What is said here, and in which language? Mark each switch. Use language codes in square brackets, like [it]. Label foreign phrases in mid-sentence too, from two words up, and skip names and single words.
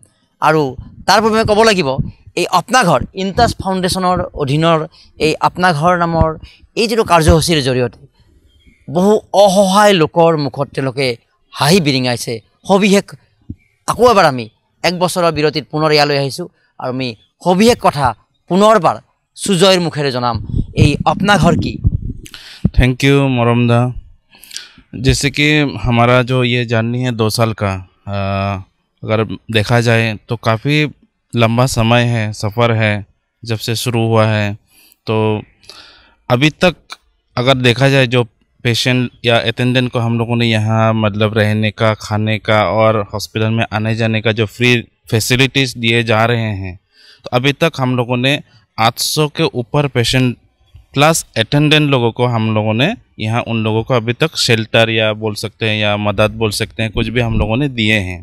[as] আৰু তাৰ পূৰ্বে ক'ব লাগিব এই আপনা ঘৰ ইনটাচ ফাউণ্ডেশ্যনৰ অধীনৰ এই আপনা ঘৰ নামৰ এই যিটো কাৰ্যসূচীৰ জৰিয়তে বহু অসহায় লোকৰ মুখত তেওঁলোকে হাঁহি বিৰিঙাইছে। সবিশেষ আকৌ এবাৰ আমি এক বছৰৰ বিৰতিত পুনৰ ইয়ালৈ আহিছোঁ আৰু আমি সবিশেষ কথা পুনৰবাৰ সুজয়ৰ মুখেৰে জনাম। [hi] এই अपना घर की [en] Thank you मोरमदा। [hi] जैसे कि हमारा जो ये जर्नी है 2 साल का, अगर देखा जाए तो काफ़ी लंबा समय है, सफ़र है जब से शुरू हुआ है। तो अभी तक अगर देखा जाए जो पेशेंट या अटेंडेंट को हम लोगों ने यहाँ मतलब रहने का, खाने का और हॉस्पिटल में आने जाने का जो [en] free facilities [hi] दिए जा रहे हैं, तो अभी तक हम लोगों ने 800 के ऊपर [en] patient plus attendant [hi] लोगों को हम लोगों ने यहाँ उन लोगों को अभी तक शेल्टर या बोल सकते हैं या मदद बोल सकते हैं, कुछ भी हम लोगों ने दिए हैं।